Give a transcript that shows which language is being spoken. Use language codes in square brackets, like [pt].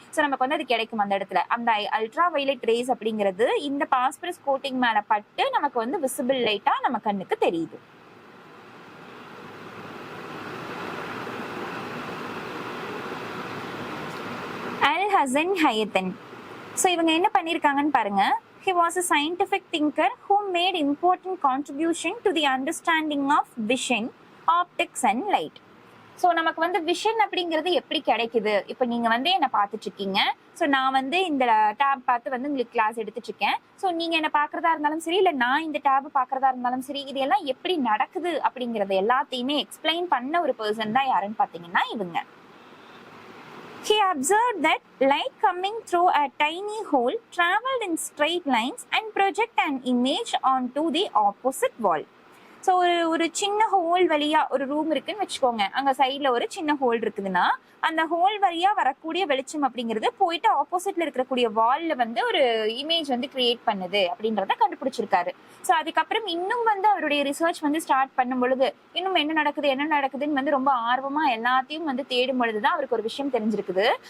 [ta] So நமக்கு வந்து அது கிடைக்கும் அந்த இடத்துல. அந்த அல்ட்ரா வயலட் ரேஸ் அப்படிங்கிறது இந்த பாஸ்பரஸ் கோட்டிங் மேல பட்டு நமக்கு வந்து விசிபிள் லைட்டா நம்ம கண்ணுக்கு தெரியுது. Alhazen Hayatan. ஸோ இவங்க என்ன பண்ணியிருக்காங்கன்னு பாருங்க. [en] He was a scientific thinker who made important contribution to the understanding of vision, optics and light. [ta] So நமக்கு வந்து விஷன் அப்படிங்கிறது எப்படி கிடைக்குது. இப்போ நீங்க வந்து என்ன பார்த்துட்டு இருக்கீங்க. ஸோ நான் வந்து இந்த டேப் பார்த்து வந்து உங்களுக்கு கிளாஸ் எடுத்துட்டு இருக்கேன். ஸோ நீங்க என்ன பார்க்கறதா இருந்தாலும் சரி, இல்லை நான் இந்த டேப் பார்க்கறதா இருந்தாலும் சரி, இது எல்லாம் எப்படி நடக்குது அப்படிங்கறது எல்லாத்தையுமே எக்ஸ்பிளைன் பண்ண ஒரு பர்சன் தான் யாருன்னு பார்த்தீங்கன்னா இவங்க. [en] He observed that light coming through a tiny hole traveled in straight lines and project an image onto the opposite wall. [ta] So ஒரு சின்ன ஹோல் வழியா ஒரு ரூம் இருக்குன்னு வச்சுக்கோங்க, அங்க சைட்ல ஒரு சின்ன ஹோல் இருக்குதுன்னா அந்த ஹோல் வழியா வரக்கூடிய வெளிச்சம் அப்படிங்கிறது போயிட்டு ஆப்போசிட்ல இருக்கக்கூடிய வால்ல வந்து ஒரு இமேஜ் வந்து கிரியேட் பண்ணுது அப்படின்றத கண்டுபிடிச்சிருக்காரு. ஸோ அதுக்கப்புறம் இன்னும் வந்து அவருடைய ரிசர்ச் வந்து ஸ்டார்ட் பண்ணும் பொழுது இன்னும் என்ன நடக்குதுன்னு வந்து ரொம்ப ஆர்வமா எல்லாத்தையும் வந்து தேடும் பொழுதுதான் அவருக்கு ஒரு விஷயம் தெரிஞ்சிருக்குது.